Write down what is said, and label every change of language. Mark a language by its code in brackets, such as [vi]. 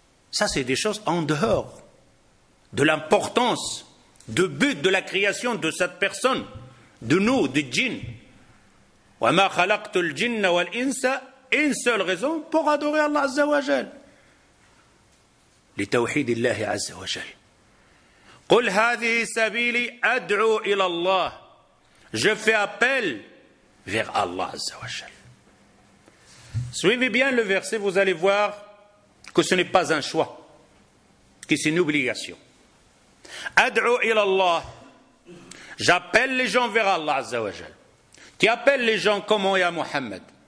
[fr] Ça c'est des choses en dehors de l'importance, du but de la création de cette personne, de nous, des djinns. [ar] وَمَا خَلَقْتُ الْجِنَّ وَالْإِنسَ. [fr] Une seule raison pour adorer Allah Azza wa Jal. [ar] لتوحيد الله عز وجل. قل هذه سبيلي أدعو إلى الله. [fr] Je fais appel vers Allah Azza wa Jal. Suivez bien le verset, vous allez voir que ce n'est pas un choix, que c'est une obligation. [ar] أدعو إلى الله. [fr] J'appelle les gens vers Allah Azza wa Jal. Tu appelles les gens comment, ya Muhammad?